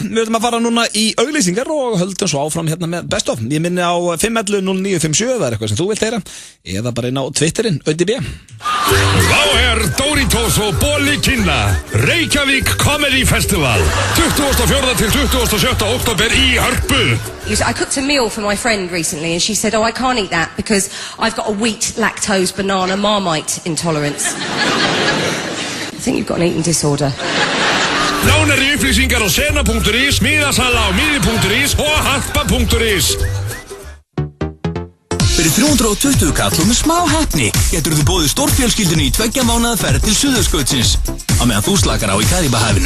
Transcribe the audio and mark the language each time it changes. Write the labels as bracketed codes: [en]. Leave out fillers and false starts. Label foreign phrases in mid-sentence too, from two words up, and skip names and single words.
[is] Við höfum að fara núna í auglýsingar og höldum svo áfram hérna með [en] Best of. [is] Ég minni á 511-0957, það er eitthvað sem þú vilt heyra, eða bara inn á Twitterinn, AudiB. Þá Doritos og Boli Kynna, Reykjavík Comedy Festival, 24. til 27. oktober í Hörpu. [en] I cooked a meal for my friend recently and she said, I can't eat that because I've got a wheat, lactose, banana, Marmite intolerance. I think you've got an eating disorder. [is] Nánari upplýsingar á sena.is, miðasala á miði.is og harpa.is. Fyrir 320 kall og með smá heppni getur þú boðið stórfjölskyldunni í 2 mánaða ferð til Suðurskautsins á meðan þú slakar á í Karibahafinu.